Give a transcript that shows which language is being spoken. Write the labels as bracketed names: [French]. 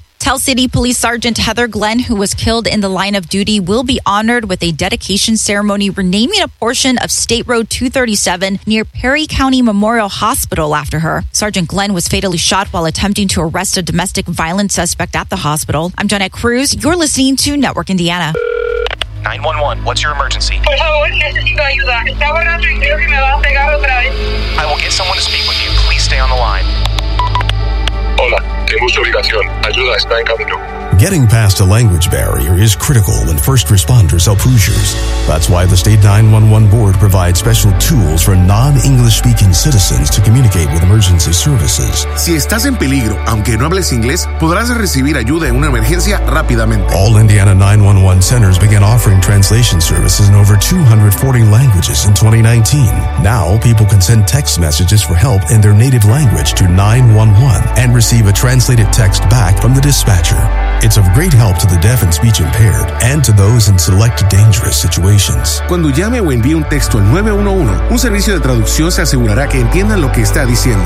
[English] Tell City Police Sergeant Heather Glenn, who was killed in the line of duty, will be honored with a dedication ceremony renaming a portion of State Road 237 near Perry County Memorial Hospital after her. Sergeant Glenn was fatally shot while attempting to arrest a domestic violence suspect at the hospital. I'm Jeanette Cruz. You're listening to Network Indiana. 911, what's your emergency? [Spanish] Por favor, necesito ayuda. Está borracho y creo que me va a pegar otra vez. [English] I will get someone to speak with you. Please stay on the line. [Spanish] Hola, tengo su ubicación. Ayuda está en camino. [English] Getting past a language barrier is critical when first responders help Hoosiers. That's why the State 911 Board provides special tools for non-English-speaking citizens to communicate with emergency services. [Spanish] Si estás en peligro, aunque no hables inglés, podrás recibir ayuda en una emergencia rápidamente. [English] All Indiana 911 centers began offering translation services in over 240 languages in 2019. Now, people can send text messages for help in their native language to 911 and receive a translated text back from the dispatcher. It's of great help to the deaf and speech impaired and to those in select dangerous situations. [Spanish] Cuando llame o envíe un texto al 911, un servicio de traducción se asegurará que entiendan lo que está diciendo.